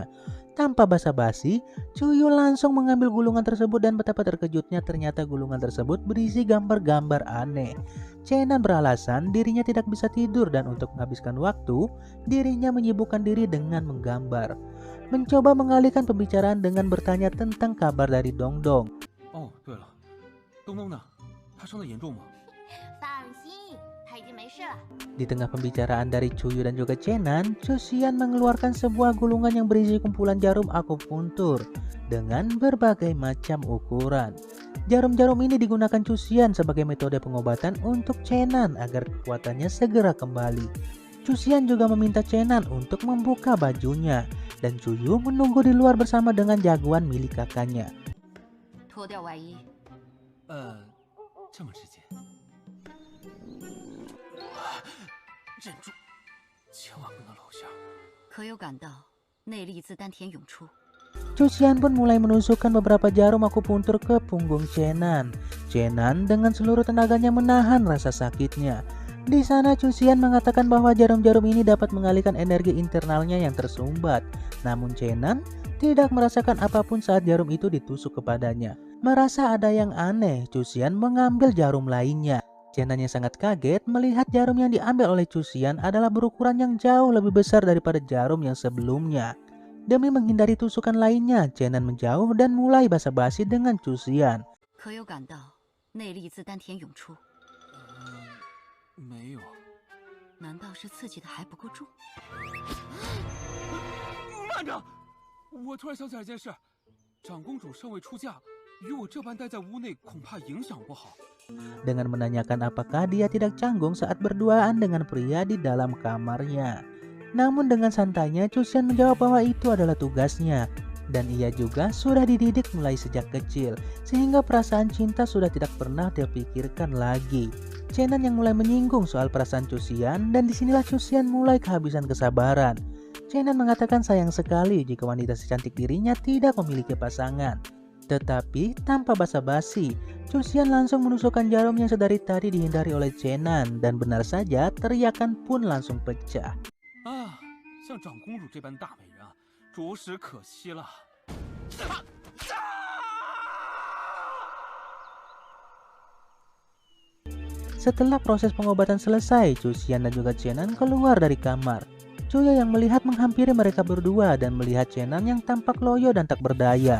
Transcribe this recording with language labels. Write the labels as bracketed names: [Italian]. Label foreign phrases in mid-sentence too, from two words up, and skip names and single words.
[Indonesian] Tanpa basa-basi, Cuyu langsung mengambil gulungan tersebut dan betapa terkejutnya ternyata gulungan tersebut berisi gambar-gambar aneh. Chenan beralasan dirinya tidak bisa tidur dan untuk menghabiskan waktu, dirinya menyibukkan diri dengan menggambar. Mencoba mengalihkan pembicaraan dengan bertanya tentang kabar dari Dongdong. [Chinese] Oh, 对了，东东呢？他伤得严重吗？放心，他已经没事了。 [Indonesian] Di tengah pembicaraan dari Cuyu dan juga Chenan, Cusian mengeluarkan sebuah gulungan yang berisi kumpulan jarum akupuntur dengan berbagai macam ukuran. Jarum-jarum ini digunakan Cusian sebagai metode pengobatan untuk Chenan agar kekuatannya segera kembali. Cusian juga meminta Chenan untuk membuka bajunya dan Cuyu menunggu di luar bersama dengan jagoan milik kakaknya. [Chinese] 脱掉外衣。这么直接？忍住，千万不能露馅。可有感到内力自丹田涌出？ [Indonesian] Cusian pun mulai menusukkan beberapa jarum akupuntur ke punggung Chenan. Chenan dengan seluruh tenaganya menahan rasa sakitnya. Di sana Cusian mengatakan bahwa jarum-jarum ini dapat mengalihkan energi internalnya yang tersumbat. Namun Chenan tidak merasakan apapun saat jarum itu ditusuk kepadanya. Merasa ada yang aneh, Cusian mengambil jarum lainnya. Chenan yang sangat kaget melihat jarum yang diambil oleh Cusian adalah berukuran yang jauh lebih besar daripada jarum yang sebelumnya. Demi menghindari tusukan lainnya, Chenan menjauh dan mulai basa-basi dengan Cusian. [Chinese] 可有感到内力自丹田涌出？没有。难道是刺激的还不够重？慢着！我突然想起来一件事，长公主尚未出嫁，与我这般待在屋内，恐怕影响不好。 [Indonesian] Dengan menanyakan apakah dia tidak canggung saat berduaan dengan pria di dalam kamarnya. Namun dengan santainya Cusian menjawab bahwa itu adalah tugasnya. Dan ia juga sudah dididik mulai sejak kecil, sehingga perasaan cinta sudah tidak pernah terpikirkan lagi. Chenan yang mulai menyinggung soal perasaan Cusian dan disinilah Cusian mulai kehabisan kesabaran. Chenan mengatakan sayang sekali jika wanita secantik dirinya tidak memiliki pasangan. Tetapi tanpa basa-basi, Cusian langsung menusukkan jarum yang sedari tadi dihindari oleh Chenan dan benar saja teriakan pun langsung pecah. [Chinese] 啊，像长公主这般大美人啊，着实可惜了。 [Indonesian] Setelah proses pengobatan selesai, Cusian dan juga Chenan keluar dari kamar. Cuya yang melihat menghampiri mereka berdua dan melihat Chenan yang tampak loyo dan tak berdaya.